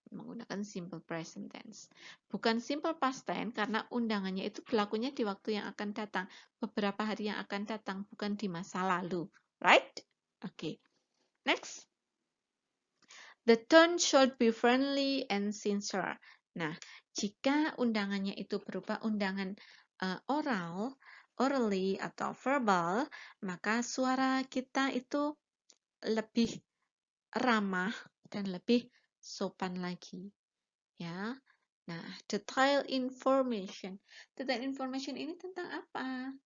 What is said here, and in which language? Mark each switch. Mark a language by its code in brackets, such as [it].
[id] Menggunakan simple present tense. Bukan simple past tense karena undangannya itu berlakunya di waktu yang akan datang, beberapa hari yang akan datang, bukan di masa lalu. [en] Right? Okay. Next. The tone should be friendly and sincere. [id] Nah, jika undangannya itu berupa undangan orally atau verbal, maka suara kita itu lebih ramah dan lebih sopan lagi. Ya. Nah, detail information. Detail information ini tentang apa?